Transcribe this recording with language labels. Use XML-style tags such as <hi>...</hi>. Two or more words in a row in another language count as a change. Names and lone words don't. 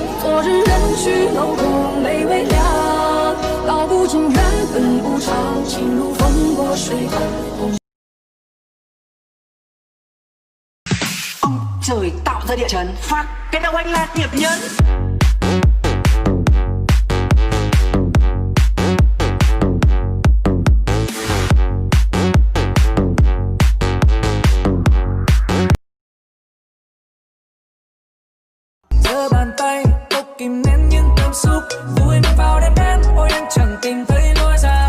<zh>昨日人去楼空没微凉，道不尽缘分无常，情如风过水般。</zh> <vi>Ông trời tạo ra địa chấn, phát cái đầu anh là nghiệp nhân. Giơ bàn tay, tôi kìm nén những cảm xúc vui mình vào đêm đến, ôi anh chẳng tìm thấy lối ra.</vi>